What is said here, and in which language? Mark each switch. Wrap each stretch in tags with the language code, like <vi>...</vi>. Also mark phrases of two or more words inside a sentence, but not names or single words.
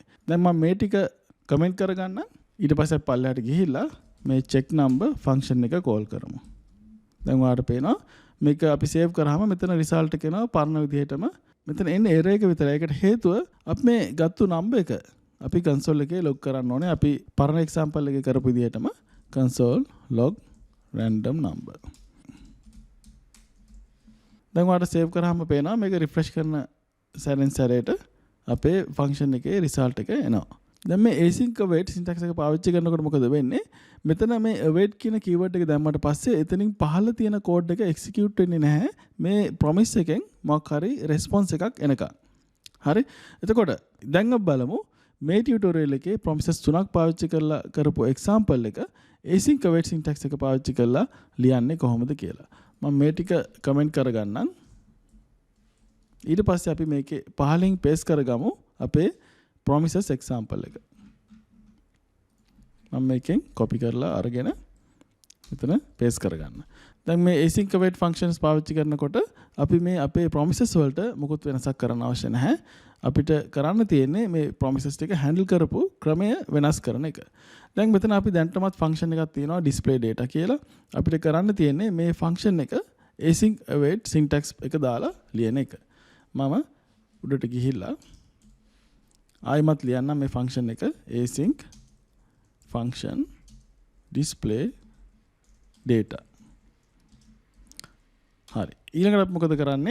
<si>දැන් මම මේ ටික comment කරගන්න. ඊට පස්සේ පල්ලෙහාට ගිහිල්ලා මේ</si> <en>check number function</en> <si>එක call කරමු. දැන් ඔයාලට පේනවා මේක අපි save කරාම මෙතන result එක එනවා පරණ විදිහටම. මෙතන එන්නේ error එක විතරයි. ඒකට හේතුව අපි මේ ගත්තු number එක අපි console එකේ log කරන්න ඕනේ. අපි පරණ example එකේ කරපු විදිහටම</si> <en>console log random number.</en> <si>දැන් ඔයාලට save කරාම පේනවා මේක refresh කරන සැරෙන් සැරේට අපේ function එකේ result එක එනවා. දැන් මේ</si> <en>async await syntax</en> <si>එක පාවිච්චි කරනකොට මොකද වෙන්නේ? මෙතන මේ await කියන keyword එක දැම්මට පස්සේ එතනින් පහළ තියෙන code එක execute වෙන්නේ නැහැ. මේ promise එකෙන් මොකක් හරි response එකක් එනකන්. හරි. එතකොට දැන් අපි බලමු මේ ටියුටෝරියල් එකේ promises 3ක් පාවිච්චි කරලා කරපු example එක</si> <en>async await syntax</en> <si>එක පාවිච්චි කරලා ලියන්නේ කොහොමද කියලා. මම මේ ටික කමෙන්ට් කරගන්නම්. ඊට පස්සේ අපි මේකේ පහලින් paste කරගමු අපේ</si> <en>promises example</en> <si>එක. මම මේකෙන් copy කරලා අරගෙන මෙතන paste කරගන්න. දැන් මේ</si> <en>async await functions</en> <si>පාවිච්චි කරනකොට අපි මේ අපේ promises වලට මොකුත් වෙනසක් කරන්න අවශ්‍ය නැහැ. අපිට කරන්න තියෙන්නේ මේ promises ටික handle කරපු ක්‍රමය වෙනස් කරන එක. දැන් මෙතන අපි දැන්ටමත් function එකක් තියෙනවා</si> <en>display data</en> <si>කියලා. අපිට කරන්න තියෙන්නේ මේ function එක</si> <en>async await syntax</en> <si>එක දාලා ලියන එක. මම උඩට ගිහිල්ලා ආයිමත් ලියන්නම් මේ function එක</si> <en>async function display data.</en> <si>හරි. ඊළඟට අපි මොකද කරන්නේ?</si>